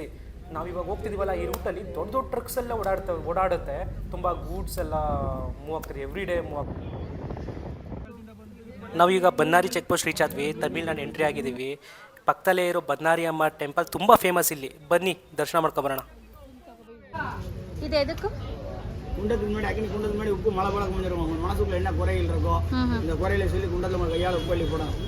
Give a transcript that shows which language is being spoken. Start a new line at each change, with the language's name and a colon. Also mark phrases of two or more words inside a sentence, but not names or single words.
Kannada: ನಾವಿವಾಗ ಹೋಗ್ತಿದ್ದೀವಲ್ಲ, ಈ ರೂಟಲ್ಲಿ ದೊಡ್ಡ ದೊಡ್ಡ ಟ್ರಕ್ಸ್ ಎಲ್ಲ ಓಡಾಡುತ್ತೆ. ತುಂಬ ಗೂಡ್ಸ್ ಎಲ್ಲ ಮೂವ್ ಆಗ್ತಾರೆ,
English: every day
Kannada: ಮೂವ್ ಆಗ್ತದೆ. ನಾವೀಗ ಬನ್ನಾರಿ ಚೆಕ್ ಪೋಸ್ಟ್ ರೀಚ್ ಆದ್ವಿ. ತಮಿಳ್ನಾಡು ಎಂಟ್ರಿ ಆಗಿದ್ದೀವಿ. ಪಕ್ಕದಲ್ಲೇ ಇರೋ ಬನ್ನಾರಿ ಅಮ್ಮ ಟೆಂಪಲ್ ತುಂಬ ಫೇಮಸ್ ಇಲ್ಲಿ. ಬನ್ನಿ ದರ್ಶನ ಮಾಡ್ಕೊಬರೋಣ. ಇದು ಎದಕ್ಕೂ
Tamil: குண்டத்துக்கு முன்னாடி அக்கினி குண்டத்துக்கு முன்னாடி உப்பு மழை பழக்கம் பண்ணிடுவோம். மனசுக்குள்ள என்ன குறைகள் இருக்கும், இந்த குறையில சொல்லி குண்டத்தில் நம்ம கையால் உப்பு அள்ளி போடணும்.